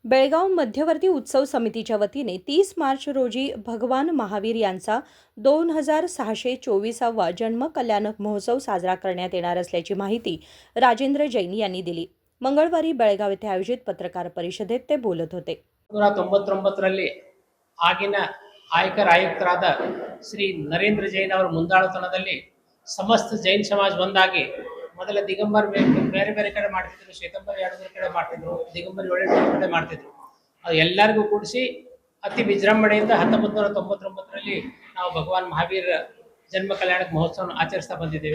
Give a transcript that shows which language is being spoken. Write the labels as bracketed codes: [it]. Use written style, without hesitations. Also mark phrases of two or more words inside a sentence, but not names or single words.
[mr] बेळगाव मध्यवर्ती उत्सव समितीच्या वतीने 30 मार्च रोजी भगवान महावीर यांचा 2624वा जन्म कल्याणक महोत्सव साजरा करण्यात येणार असल्याची माहिती राजेंद्र जैन यांनी दिली। मंगळवारी बेळगाव येथे आयोजित पत्रकार परिषदेत ते बोलत होते। [kn] 1999 ರಲ್ಲಿ ಆಗಿನ ಆಯಕರ ಆಯುಕ್ತರಾದ ಶ್ರೀ ನರೇಂದ್ರ ಜೈನ್ ಅವರ ಮುಂದಾಳತನದಲ್ಲಿ ಸಮಸ್ತ ಜೈನ್ ಸಮಾಜ ಒಂದಾಗಿ ಮೊದಲ ದಿಗಂಬರ್ ಬೇರೆ ಬೇರೆ ಕಡೆ ಮಾಡ್ತಿದ್ರು, ಶ್ವೇತಂಬರ್ ಎರಡು ಕಡೆ ಮಾಡ್ತಿದ್ರು, ದಿಗಂಬರ್ 7 ಕಡೆ ಮಾಡ್ತಿದ್ರು। ಅದು ಎಲ್ಲರಿಗೂ ಕೂಡಿಸಿ ಅತಿ ವಿಜೃಂಭಣೆಯಿಂದ 1999 ರಲ್ಲಿ ನಾವು ಭಗವಾನ್ ಮಹಾವೀರ ಜನ್ಮ ಕಲ್ಯಾಣಕ ಮಹೋತ್ಸವ ಆಚರಿಸ್ತಾ ಬಂದಿದ್ದೇವೆ।